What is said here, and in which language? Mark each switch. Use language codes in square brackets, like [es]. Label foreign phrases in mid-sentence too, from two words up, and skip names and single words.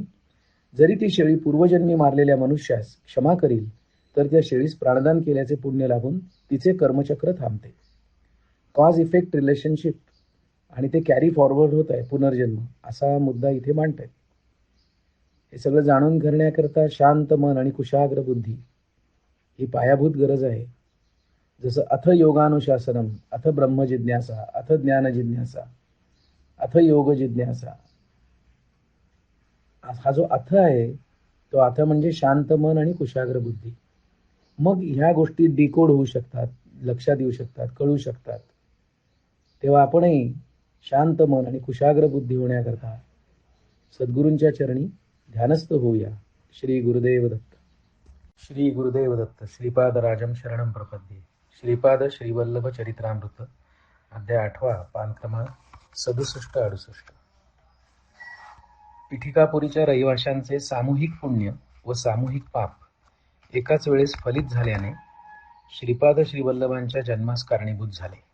[mr] जरी ती शेळी पूर्वजन्मी मारलेल्या मनुष्यास क्षमा करील तर त्या शेळीस प्राणदान केल्याचे पुण्य लाभून तिचे कर्मचक्र थांबते. [en] cause effect relationship [mr] आणि ते [en] carry forward [mr] होत आहे पुनर्जन्म, असा मुद्दा इथे मांडताय. हे सगळं जाणून करण्याकरता शांत मन आणि कुशाग्र बुद्धी ही पायाभूत गरज आहे. [sa] जसं अथ योगानुशासनम, अथ ब्रह्म जिज्ञासा, अथ ज्ञान जिज्ञासा, अथ योग जिज्ञासा. [mr] हा जो अथ आहे तो अथ म्हणजे शांत मन आणि कुशाग्र बुद्धी. मग ह्या गोष्टी डिकोड होऊ शकतात, लक्षात येऊ शकतात, कळू शकतात. तेव्हा आपणही शांत मन आणि कुशाग्र बुद्धी होण्याकरता सद्गुरूंच्या चरणी ध्यानस्थ होऊया. श्री गुरुदेव दत्त. श्री गुरुदेव दत्त. [sa] श्रीपाद राजम शरणम प्रपद्ये. [mr] श्रीपाद श्रीवल्लभ चरित्रामृत, अध्याय 8, पान क्रमांक 67-68. पिठिकापुरीच्या रहिवाशांचे सामूहिक पुण्य व सामूहिक पाप एकाच वेळेस फलित झाल्याने श्रीपाद श्रीवल्लभांच्या जन्मास कारणीभूत झाले.